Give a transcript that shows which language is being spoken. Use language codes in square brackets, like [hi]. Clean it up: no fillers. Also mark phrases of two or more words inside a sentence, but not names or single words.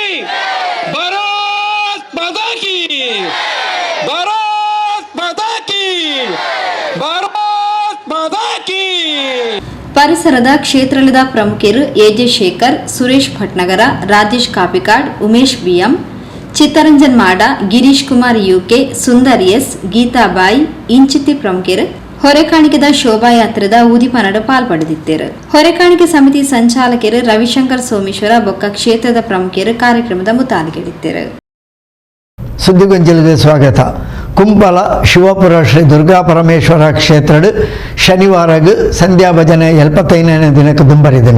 [hi] भारत माता की, भारत माता की, भारत माता की. [tcy] ಪರಿಸರದ ಕ್ಷೇತ್ರದ ಪ್ರಮುಖರು ಎಜೆ ಶೇಖರ್, ಸುರೇಶ್ ಭಟ್ನಗರ, ರಾಜೇಶ್ ಕಾಪಿಕಾಡ್, ಉಮೇಶ್ ಬಿಎಂ, ಚಿತ್ತರಂಜನ್ ಮಾಡ, ಗಿರೀಶ್ ಕುಮಾರ್ ಯುಕೆ, ಸುಂದರ್ ಎಸ್, ಗೀತಾಬಾಯಿ ಇಂಚಿತಿ ಪ್ರಮುಖರು ಹೊರೆಕಾಣಿಕೆದ ಶೋಭಾಯಾತ್ರೆದ ಊದಿಪನಡ ಪಾಲ್ಪಡೆದಿದ್ದರು. ಹೊರೆಕಾಣಿಕೆ ಸಮಿತಿ ಸಂಚಾಲಕರು ರವಿಶಂಕರ್ ಸೋಮೇಶ್ವರ ಬೊಕ್ಕ ಕ್ಷೇತ್ರದ ಪ್ರಮುಖರು ಕಾರ್ಯಕ್ರಮದ ಮುತಾಲಿಗೆಡಿದ್ದರು. ಸುದ್ದಿಗೊಂಜಲಿಗೆ ಸ್ವಾಗತ. ಕುಂಬಲ ಶಿವಪುರ ಶ್ರೀ ದುರ್ಗಾ ಪರಮೇಶ್ವರ ಕ್ಷೇತ್ರಡ್ ಶನಿವಾರಗ್ ಸಂಧ್ಯಾ ಭಜನೆ 75ನೇ ದಿನಕ್ಕೆ ದುಂಬರಿದನು.